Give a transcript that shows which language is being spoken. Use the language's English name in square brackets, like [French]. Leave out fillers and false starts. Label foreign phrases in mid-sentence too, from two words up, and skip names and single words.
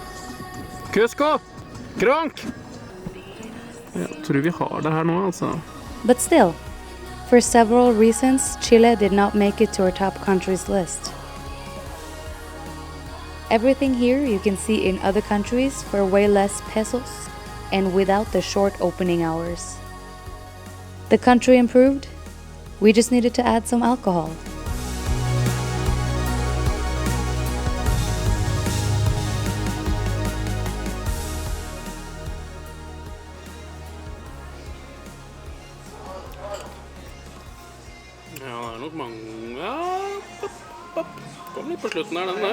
[Norwegian] Cusco, Kronk. Jeg tror vi har det her nå, altså. [English] But still, for several reasons, Chile did not make it to our top countries list. Everything here you can see in other countries for way less pesos and without the short opening hours. The country improved, we just needed to add some alcohol. [Norwegian] Ja, det nok mange... Ja, Kom litt på slutten her, den der.